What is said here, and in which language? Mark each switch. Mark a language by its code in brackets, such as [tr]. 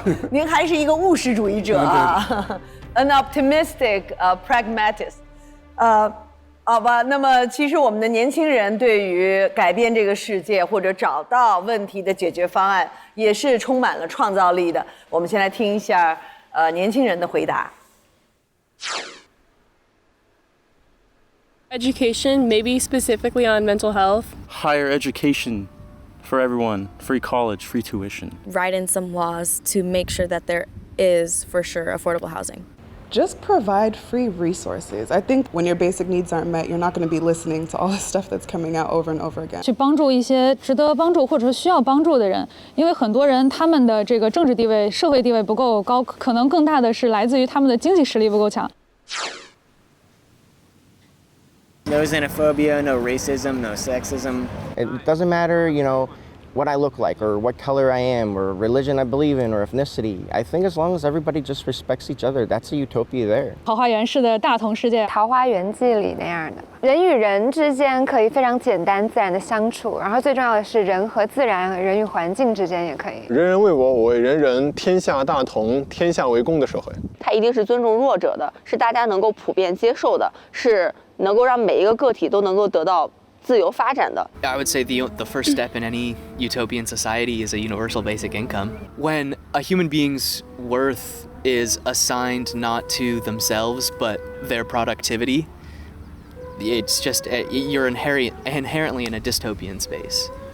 [zh] 您还是一个务实主义者啊， [en] an optimistic pragmatist。 [zh] 好吧，那么其实我们的年轻人对于改变这个世界或者找到问题的解决方案，也是充满了创造力的。我们先来听一下年轻人的回答。 [en] Education, maybe specifically on mental health. Higher education for everyone, free college, free tuition. Write in some laws to make sure that there is, for sure, affordable housing. Just provide free resources. I think when your basic needs aren't met, you're not going to be listening to all the stuff that's coming out over and over again. [zh] 去帮助一些值得帮助或者是需要帮助的人，因为很多人他们的这个政治地位、社会地位不够高，可能更大的是来自于他们的经济实力不够强。 [en] No xenophobia, no racism, no sexism. It doesn't matter, what I look like or what color I am or religion I believe in or ethnicity. I think as long as everybody just respects each other, that's a utopia there. [zh] 桃花源式的大同世界，桃花源记里那样的，人与人之间可以非常简单自然的相处，然后最重要的是人和自然、人与环境之间也可以。人人为我，我为人人，天下大同，天下为公的社会。它一定是尊重弱者的，是大家能够普遍接受的，是能够让每一个个体都能够得到自由发展的。 [en] I would say the first step in any utopian society is a universal basic income. When a human being's worth is assigned not to themselves but their productivity, it's just you're inherently in a dystopian space.